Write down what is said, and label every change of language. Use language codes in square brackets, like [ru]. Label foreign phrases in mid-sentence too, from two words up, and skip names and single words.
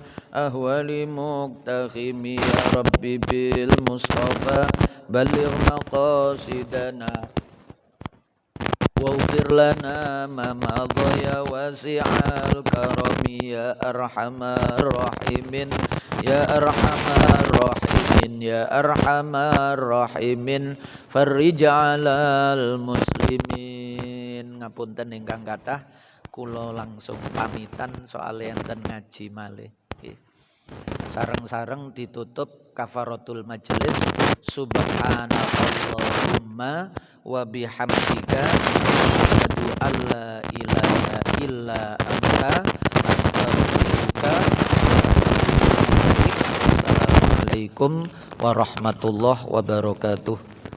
[ar] أهوال مقتحم يا رب بالمصطفى بلغ مقاصدنا واغفر لنا ما مضى يا واسع الكرم يا أرحم الراحمين يا أرحم الراحمين يا أرحم الراحمين فرج على المسلمين. [jv] Ngapunten ingkang kathah kula langsung pamitan soal enten ngaji malih. Sareng-sareng ditutup [ar] كفارة المجلس. سبحانك اللهم وبحمدك أشهد أن لا إله إلا أنت أستغفرك. السلام عليكم ورحمة الله وبركاته.